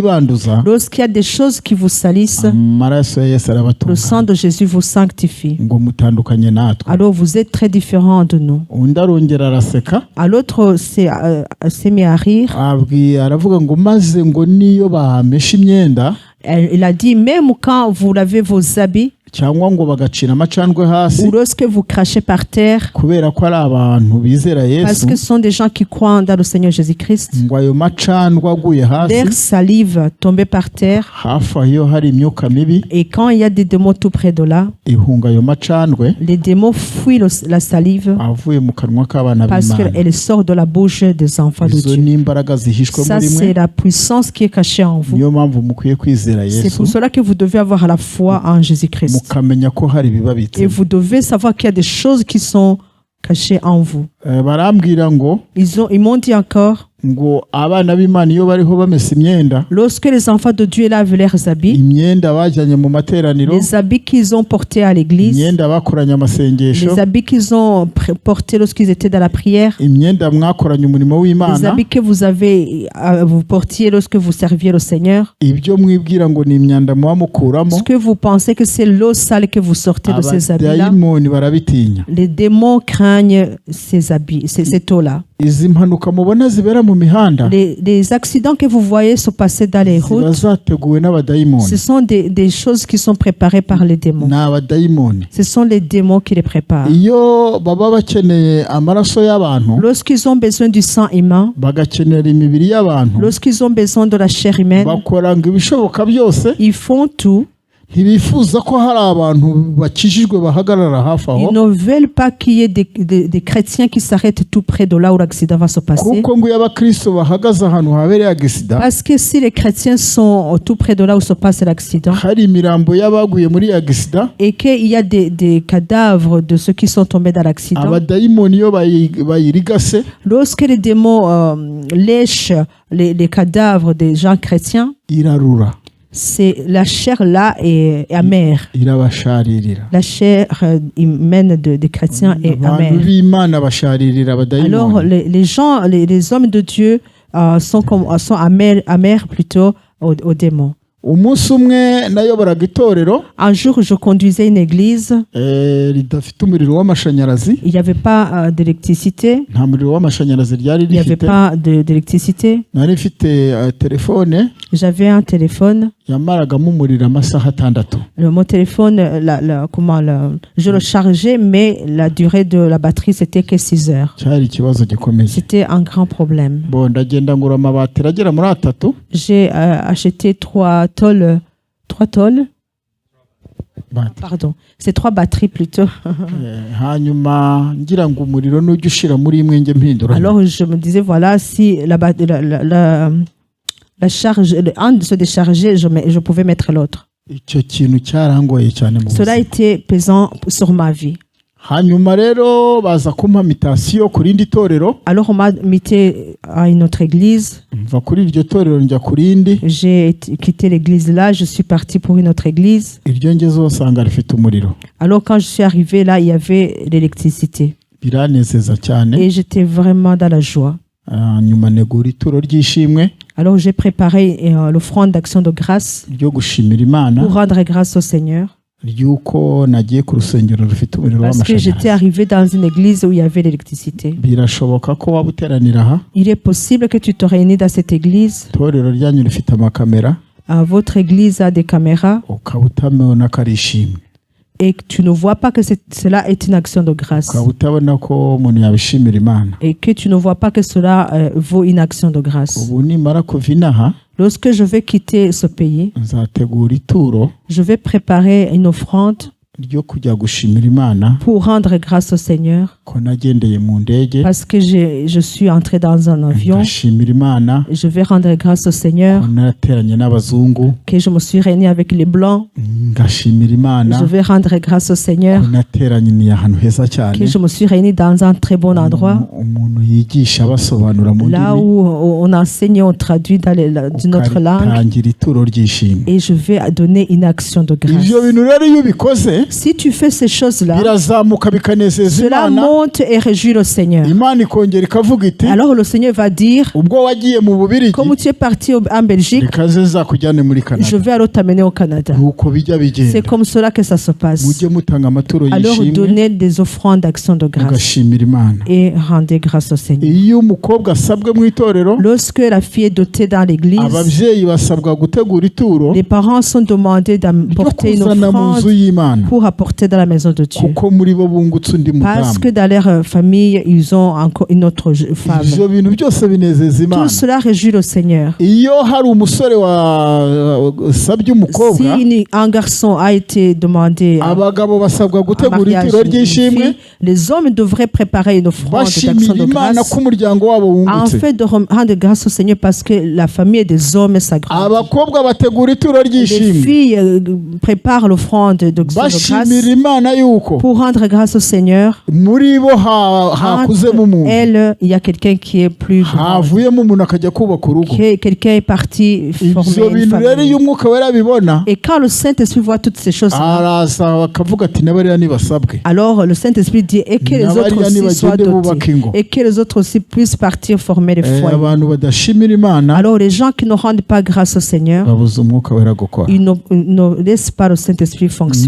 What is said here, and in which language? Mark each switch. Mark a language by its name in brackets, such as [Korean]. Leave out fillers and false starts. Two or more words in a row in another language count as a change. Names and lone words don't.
[French] Lorsqu'il y a des choses qui vous salissent, le sang de Jésus vous sanctifie. Alors vous êtes très différents de nous. À l'autre s'est mis à rire. Il a dit, même quand vous lavez vos habits, [Kinyarwanda] cyangwa ngo bagacira amacandwe hasi [French] ou lorsque vous crachez par terre, [Kinyarwanda] kubera ko ari abantu bizera [French] parce [Kinyarwanda] Yesu, [French] que ce sont des gens qui croient dans le Seigneur Jésus-Christ, [Kinyarwanda] ngo ayo macandwe aguye [French] leur [Kinyarwanda] hasi [French] salive tombée par terre, [Kinyarwanda] hafi aho hari imyuka mibi [French] et quand il y a des démons tout près de là, [Kinyarwanda] ihunga ayo macandwe [French] les démons fuient la salive [Kinyarwanda] avuye mu kanwa k'abana [French] parce [Kinyarwanda] b'Imana. [French] qu'elle sort de la bouche des enfants de [Kinyarwanda] Izo [French] Dieu. [Kinyarwanda] ni imbaraga zihishwe [French] Ça, [Kinyarwanda] muri [French] c'est [Kinyarwanda] mwe, [French] la puissance qui est cachée en vous. [Kinyarwanda] niyo mpamvu mukwiye kwizera [French] C'est [Kinyarwanda] Yesu [French] pour cela que vous devez avoir la foi en Jésus-Christ. [Kinyarwanda] mukamenya ko hari ibibabitse. [French] Et vous devez savoir qu'il y a des choses qui sont cachées en vous. [Kinyarwanda] Barambwira ngo [French] Ils m'ont dit encore, [Kinyarwanda] ngo abana b'Imana iyo bariho bamesa imyenda, [French] lorsque les enfants de Dieu lavent leurs habits, [Kinyarwanda] imyenda bajyanye mu materaniro, [French] les habits qu'ils ont portés à l'église, [Kinyarwanda] imyenda bakoranye amasengesho, [French] les habits qu'ils ont portés lorsqu'ils étaient dans la prière, [Kinyarwanda] imyenda mwakoranye umurimo [French] les [Kinyarwanda] w'Imana, [French] habits que vous portiez lorsque vous serviez le Seigneur, [Kinyarwanda] ibyo mwibwira ngo ni imyanda muba mukuramo, [French] ce que vous pensez que c'est l'eau sale que vous sortez de ces habits-là, [Kinyarwanda] abadayimoni barabitinya. [French] les démons craignent ces habits, cette eau-là. [Kinyarwanda] Izi mpanuka mubona zibera mu mihanda [French] Les accidents que vous voyez se passer dans les [Kinyarwanda] ziba [French] routes, [Kinyarwanda] zateguwe n'abadayimoni. [French] ce sont des choses qui sont préparées par les démons. [Kinyarwanda] Ni abadayimoni. [French] Ce sont les démons qui les préparent. [Kinyarwanda] Iyo baba bakeneye amaraso y'abantu, [French] Lorsqu'ils ont besoin du sang humain, [Kinyarwanda] bagakenera imibiri y'abantu, [French] lorsqu'ils ont besoin de la chair humaine, [Kinyarwanda] bakora ngo ibishoboka byose, [French] ils font tout. [Kinyarwanda] ntibifuza ko hari abantu bakijijwe bahagarara hafi aho, [French] Ils ne veulent pas qu'il y ait des chrétiens qui s'arrêtent tout près de là où l'accident va se passer. [Kinyarwanda] kuko ngo iyo abakristo bahagaze ahantu habereye agisida, [French] Parce que si les chrétiens sont tout près de là où se passe l'accident, [Kinyarwanda] hari imirambo y'abaguye muri agisida, [French] et qu'il y a des cadavres de ceux qui sont tombés dans l'accident, [Kinyarwanda] abadayimoni iyo bayirigase, [French] lorsque les démons lèchent les cadavres des gens chrétiens, [Kinyarwanda] irarura, [French] c'est la chair là est amère. [Kinyarwanda] irabasharirira. [French] La chair humaine des chrétiens est [Kinyarwanda] Abantu [French] amère. [Kinyarwanda] b'Imana basharirira [French] Alors [Kinyarwanda] abadayimoni. [French] les gens, les hommes de Dieu sont amers plutôt aux démons. [Kinyarwanda] Umunsi umwe nayoboraga itorero [French] Un jour, je conduisais une église. [Kinyarwanda] ridafite umuriro w'amashanyarazi, [French] Il n'y avait pas d'électricité. [Kinyarwanda] nta muriro w'amashanyarazi ryari [French] Il n'y avait [Kinyarwanda] rifite. [French] pas d'électricité. [Kinyarwanda] Nari mfite telefone [French] J'avais un téléphone. [Kinyarwanda] yamaragamo umuriro amasaha 6. [French] Mon téléphone, je le chargeais, mais la durée de la batterie, c'était que 6 heures. [Kinyarwanda] cyari ikibazo gikomeye. [French] C'était un grand problème. Bon, [Kinyarwanda] ndagenda ngura amabateri agera muri 3. [French] J'ai acheté 3 tôles. Pardon, c'est 3 batteries plutôt. [Kinyarwanda] Hanyuma ngira ngo umuriro nujya ushira muri imwe nge mpindura. [French] Alors je me disais, voilà, si la charge, un se déchargeait, je pouvais mettre l'autre. [Kinyarwanda] Icyo kintu cyarangoye cyane mu [French] Cela [Kinyarwanda] buzima. [French] était pesant sur ma vie. [Kinyarwanda] Hanyuma rero baza kumpa mitasiyo ku rindi torero, [French] Alors on m'a invité à une autre église. [Kinyarwanda] mva kuri iryo torero njya ku rindi, [French] J'ai quitté l'église là, je suis parti pour une autre église. [Kinyarwanda] iryo ngezeho usanga rifite umuriro. [French] Alors quand je suis arrivé là, il y avait l'électricité. [Kinyarwanda] Biranezeza cyane. [French] Et j'étais vraiment dans la joie. [Kinyarwanda] Hanyuma negura ituro ry'ishimwe [French] Alors j'ai préparé l'offrande d'action de grâce [Kinyarwanda] ryo gushimira Imana [French] pour rendre grâce au Seigneur. [Kinyarwanda] ry'uko nagiye ku rusengero rufite umuriro [French] Parce que j'étais [Kinyarwanda] w'amashanyarazi. [French] arrivé dans une église où il y avait l'électricité. [Kinyarwanda] Birashoboka ko waba uteranira aha, [French] Il est possible que tu te réunis dans cette église. [Kinyarwanda] itorero ryanyu rifite amakamera, [French] Votre église a des caméras [Kinyarwanda] ukaba utabona ko ari ishimwe, [French] et que tu ne vois pas que cela est une action de grâce. [Kinyarwanda] ukaba utabona ko umuntu yabishimira Imana. [French] Et que tu ne vois pas que cela vaut une action de grâce. [Kinyarwanda] Ubu nimara kuva inaha [French] Lorsque je vais quitter ce pays, [Kinyarwanda] nzategura ituro [French] je vais préparer une offrande [Kinyarwanda] ryo kujya gushimira Imana [French] pour rendre grâce au Seigneur. [Kinyarwanda] ko nagendeye mu ndege, [French] Parce que je suis entré dans un avion. [Kinyarwanda] ngashimira Imana [French] Je vais rendre grâce au [Kinyarwanda] ko [French] Seigneur [Kinyarwanda] nateranye n'abazungu, [French] que je me suis réuni avec les Blancs. [Kinyarwanda] ngashimira Imana [French] Je vais rendre grâce au Seigneur [Kinyarwanda] ko nateranye ahantu heza cyane, [French] que je me suis réuni dans un très bon endroit. [Kinyarwanda] umuntu yigisha abasobanura mu [French] Là [Kinyarwanda] ndimi, [French] où on enseigne, on traduit d'une autre langue. [Kinyarwanda] ukatangira ituro ry'ishimwe. [French] Et je vais donner une action de grâce. [Kinyarwanda] Ivyo bintu rero iyo ubikoze [French] si tu fais ces choses-là, [Kinyarwanda] birazamuka bikanezeza [French] cela [Kinyarwanda] Imana, [French] monte et réjouit le Seigneur. [Kinyarwanda] Imana ikongera ikavuga iti, [French] Alors le Seigneur va dire, [Kinyarwanda] ubwo wagiye mu Bubirigi, [French] comme tu es parti en Belgique, [Kinyarwanda] reka ze nzakujyane muri Canada. [French] je vais alors t'amener au Canada. [Kinyarwanda] Nuko bijya bigenda. [French] C'est comme cela que ça se passe. [Kinyarwanda] Mujye mutanga amaturo [French] Alors [Kinyarwanda] yishimwe, [French] donnez des offrandes d'action de grâce [Kinyarwanda] mugashimira Imana. [French] et rendez grâce au Seigneur. [Kinyarwanda] Iyo umukobwa asabwe mu itorero, [French] Lorsque la fille est dotée dans l'église, [Kinyarwanda] ababyeyi basabwa gutegura ituro [French] les parents sont demandés [Kinyarwanda] ryo [French] d'apporter une [Kinyarwanda] kuzana mu [French] offrande [Kinyarwanda] nzu y'Imana, [French] pour apporter dans la maison de Dieu. [Kinyarwanda] kuko muri bo bungutse undi [French] Parce [Kinyarwanda] mudamu. [French] que dans leur famille, ils ont encore une autre femme. [Kinyarwanda] Ivyo bintu byose binezeza Imana. [French] Tout cela réjouit le Seigneur. [Kinyarwanda] Iyo hari umusore wasabye umukobwa, [French] Si un garçon a été demandé [Kinyarwanda] abagabo basabwa [French] en [Kinyarwanda] gutegura [French] mariage [Kinyarwanda] ituro [French] une [Kinyarwanda] ry'ishimwe, [French] fille, les hommes devraient préparer une offrande d'action [Kinyarwanda] bashimira [French] de [Kinyarwanda] Imana [French] grâce [Kinyarwanda] ko umuryango wabo [French] en [Kinyarwanda] wungutse. [French] fait de rendre grâce au Seigneur parce que la famille des hommes s'agrandit. [Kinyarwanda] Abakobwa bategura ituro [French] Les [Kinyarwanda] ry'ishimwe, [French] filles préparent l'offrande d'action de grâce [Kinyarwanda] bashimira Imana yuko [French] pour rendre grâce au Seigneur. [Kinyarwanda] muri bo hakuzemo [French] Entre [Kinyarwanda] umuntu, [French] elles, il y a quelqu'un qui est plus grand. [Kinyarwanda] havuyemo umuntu akajya kubaka urugo. [French] Quelqu'un est parti former [Kinyarwanda] Ivyo [French] une [Kinyarwanda] bintu rero [French] famille. [Kinyarwanda] iyo umwuka wera abibona, [French] Et quand le Saint-Esprit voit toutes ces choses, [Kinyarwanda] araza bakavuga ati n'abariya nibasabwe, [French] alors le Saint-Esprit dit et que les autres aussi soient dotés et que les autres aussi puissent partir former les foyers. [Kinyarwanda] abantu badashimira Imana [French] Alors les gens qui ne rendent pas grâce au Seigneur, [Kinyarwanda] babuza umwuka wera gukora. [French] ils ne laissent pas le Saint-Esprit fonctionner.